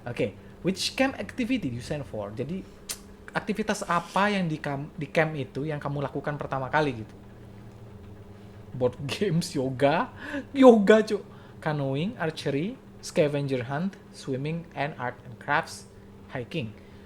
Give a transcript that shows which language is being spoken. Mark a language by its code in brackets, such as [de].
[en] Oke, which camp activity you sign for? [id] Jadi aktivitas apa yang di camp itu yang kamu lakukan pertama kali gitu? [en] Board games, yoga, cuk. Canoeing, archery, scavenger hunt, swimming, and art and crafts, hiking.